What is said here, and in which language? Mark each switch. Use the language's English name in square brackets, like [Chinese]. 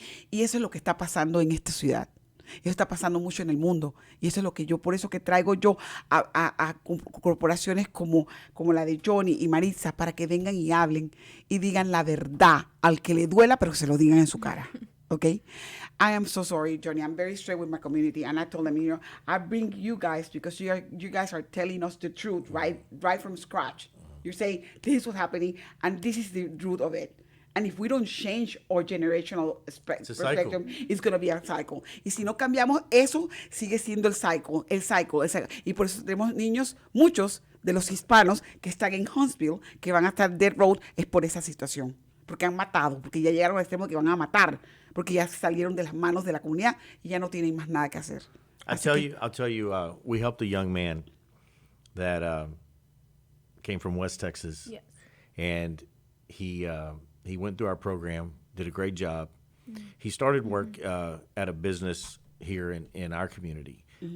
[Spanish] Y eso es lo que está pasando en esta ciudad. Eso está pasando mucho en el mundo. Y eso es lo que por eso que traigo yo a corporaciones como la de Johnny y Maritza, para que vengan y hablen y digan la verdad al que le duela, pero que se lo digan en su cara. [English] Okay? I am so sorry, Johnny. I'm very straight with my community. And I told them, I bring you guys because you guys are telling us the truth right from scratch. You're saying, this is what's happening, and this is the root of it. And if we don't change our generational perspective, it's going to be a cycle. [Spanish] Y si no cambiamos eso, sigue siendo el cycle. Y por eso tenemos niños, muchos de los hispanos que están en Huntsville, que van a estar [English] dead road, [Spanish] es por esa situación. Porque han matado, porque ya llegaron al extremo que van a matar, porque ya salieron de las manos de la comunidad y ya no tienen más nada que hacer. [English] I'll tell you, we helped a young man that came from West Texas. Yes. And he went through our program, did a great job. Mm-hmm. He started work at a business here in our community. Mm-hmm.